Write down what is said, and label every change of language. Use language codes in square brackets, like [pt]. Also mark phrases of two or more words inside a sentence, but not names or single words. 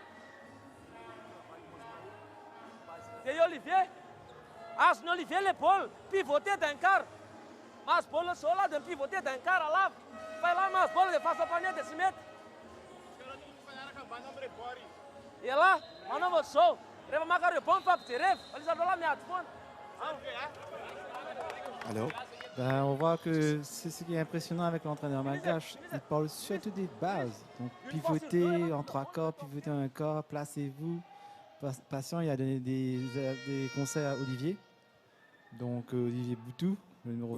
[mg] Dia i Olivier, azony Olivier le bola, [fr] pivoté d'un quart. [mg] Mahazo bola zao là dia [fr] pivoté d'un quart [mg] alavitra. Fa là mahazo bola dia [fr] face panier [mg] dia sy mety. E là, manao ohatr'izao. Rehefa maka rebond fa ampijereva, alisandreo là miady foana. [fr] Alors, Ben, on voit que c'est ce qui est impressionnant avec l'entraîneur malgache. Il parle surtout des bases. Donc, pivoter en 3 corps, pivoter en 1 corps, placez-vous. Patient, il a donné des conseils à Olivier. Donc, Olivier Boutou, le numéro